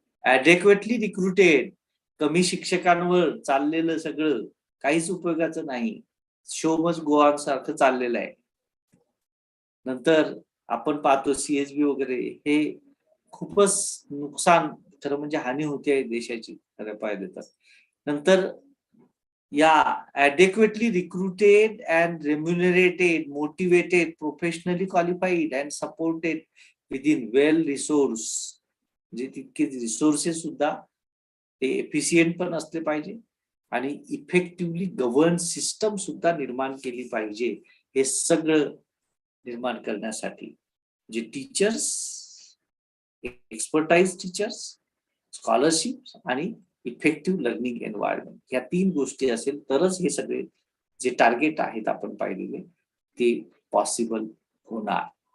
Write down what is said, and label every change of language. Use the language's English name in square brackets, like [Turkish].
[Marathi] ॲडेक्वेटली recruited, कमी शिक्षकांवर चाललेलं सगळं काहीच उपयोगाचं नाही. [English] show must go on [Marathi] सारखं चाललेलं आहे. नंतर आपण पाहतो सीएसबी वगैरे, हे खूपच नुकसान, खरं म्हणजे हानी होते आहे देशाची खरं पाहिलं तर. नंतर या [English] adequately recruited and remunerated, motivated, professionally qualified and supported within well resource, [Marathi] म्हणजे तितके रिसोर्सेस सुद्धा ते एफिशियंट पण असले पाहिजे आणि इफेक्टिव्हली गव्हर्न सिस्टम सुद्धा निर्माण केली पाहिजे. हे सगळं निर्माण करण्यासाठी जे टीचर्स, एक्सपर्टाईज टीचर्स, स्कॉलरशिप आणि इफेक्टिव्ह लर्निंग एन्व्हायरमेंट, या 3 गोष्टी असेल तरच हे सगळे जे टार्गेट आहेत आपण पाहिलेले ते पॉसिबल होणार.